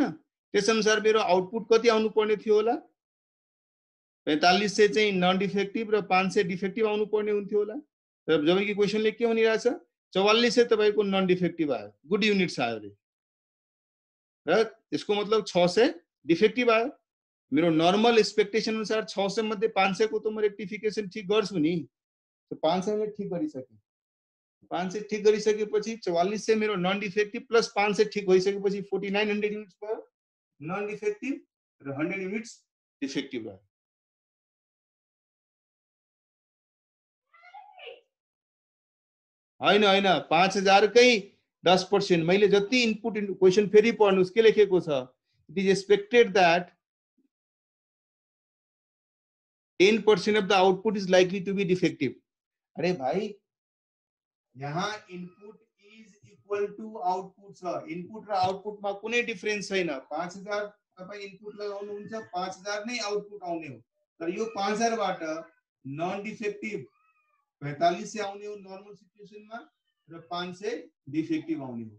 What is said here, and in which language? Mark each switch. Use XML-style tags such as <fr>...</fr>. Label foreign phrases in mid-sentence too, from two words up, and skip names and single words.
<ne>त्यसअनुसार मेरो आउटपुट कति आउनु पर्ने थियो होला? 4500 चाहिँ</ne> <en>non defective</en> <ne>र 500 डिफेक्टिभ आउनु पर्ने हुन्थ्यो होला। र जबकि क्वेशनले के भनिरहेछ? 4400 तपाईको</ne> <en>non defective</en> <ne>आयो,</ne> <en>good units</en> <ne>आयो रे। र यसको मतलब 600 डिफेक्टिभ आयो। मेरो</ne> <en>normal expectation</en> <ne>अनुसार 600 मध्ये 500 को त म रेक्टिफिकेसन ठीक गर्छु नि। तो 500 ले ठीक गरिसके। 500 ठीक गरिसकेपछि 4400 मेरो</ne> <en>non defective plus</en> <ne>500 ठीक भइसकेपछि 4900 युनिट्स भयो</ne> <en>non defective</en> <ne>र 100</ne> <en>units defective</en> <ne>भयो। हैन हैन 5000 कै 10%। मैले जति इनपुट क्वेशन फेरि पढ्नुस् के लेखेको छ?</ne> <en>It is expected that 10% of the output is likely to be defective.</en> <ne>अरे भाई यहाँ</ne> <en>input is equal to output</en> <ne>छ। इनपुट र आउटपुट मा कुनै डिफरेन्स छैन। 5000 तपाई इनपुट लगाउनु हुन्छ, 5000 नै आउटपुट आउने हो। तर यो 5000 बाट</ne> <en>non defective</en> <ne>4500 आउने हो नर्मल सिचुएसनमा र 500 डिफेक्टिभ आउने हो।</ne>